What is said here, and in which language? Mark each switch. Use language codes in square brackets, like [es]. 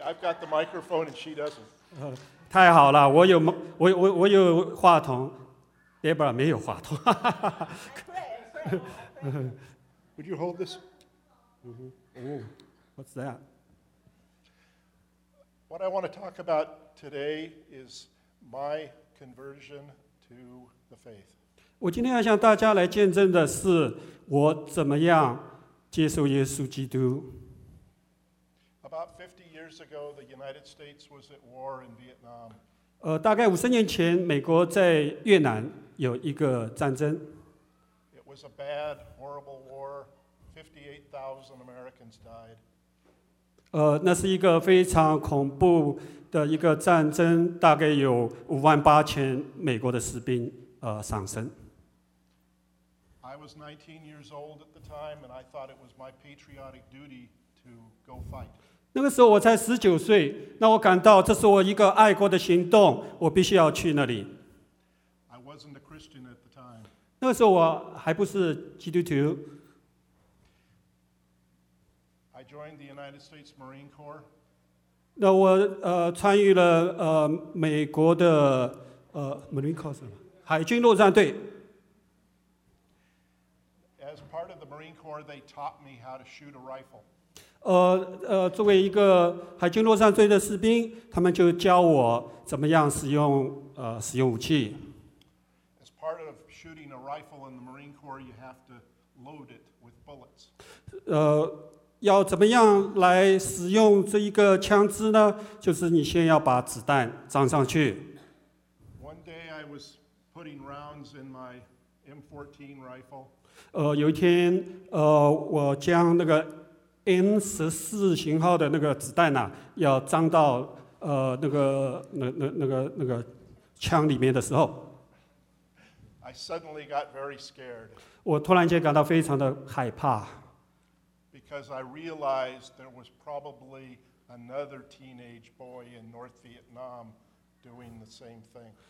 [en] I've got the microphone and she doesn't. [zh] 太好了，我有话筒 ，Deborah 没有话筒。 [en] Would you hold this? What's that? What I want to talk about today is my conversion to the faith. [zh] 我今天要向大家来见证的是我怎么样。接受耶稣基督。 [en] About 50 years ago, the United States was at war in Vietnam. [zh] 大概50年前，美国在越南有一个战争。 [en] It was a bad, horrible war. 58,000 Americans died. [zh] 那是一个非常恐怖的一个战争，大概有58,000美国的士兵丧生。 [en] I was 19 years old at the time, and I thought it was my patriotic duty to go fight. [zh] 那个时候我才19岁，那我感到这是我一个爱国的行动，我必须要去那里。 [en] I wasn't a Christian at the time. [zh] 那个时候我还不是基督徒。 [en] I joined the United States Marine Corps. [zh] 那我参与了美国的Marine Corps 什么？海军陆战队。 [en] As part of the Marine Corps, they taught me how to shoot a rifle. [zh] 作为一个海军陆战队的士兵，他们就教我怎么样使用武器。 [en] As part of shooting a rifle in the Marine Corps, you have to load it with bullets. [zh] 要怎么样来使用这一个枪支呢？就是你先要把子弹装上去。 [en] One day I was putting rounds in my M14 rifle. [zh] 有一天，我将那个 M14 型号的那个子弹呐，要装到那个枪里面的时候 [en] ，I suddenly got very scared. [zh] 我突然间感到非常的害怕 [en] ，because I realized there was probably another teenage boy in North Vietnam doing the same thing.